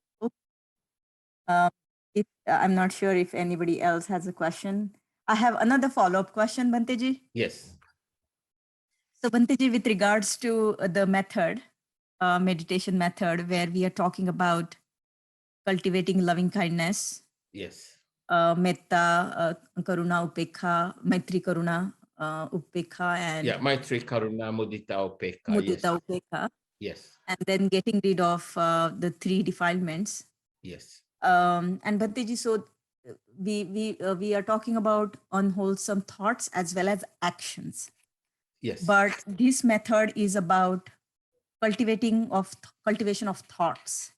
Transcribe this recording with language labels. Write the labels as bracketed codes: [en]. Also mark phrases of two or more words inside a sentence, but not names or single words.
[en] I'm not sure if anybody else has a question. I have another follow-up question, Bhanteji. Yes. So Bhanteji, with regards to the method, meditation method, where we are talking about cultivating loving kindness, Yes. [pi] metta, karuna, upekha, maitri, karuna, upekha, and Yeah, maitri, karuna, mudita, upekha. [en] Yes. [pi] mudita, upekha, [en] Yes. and then getting rid of the 3 defilements. Yes. And Bhanteji, so we are talking about unwholesome thoughts as well as actions. Yes. But this method is about cultivation of thoughts.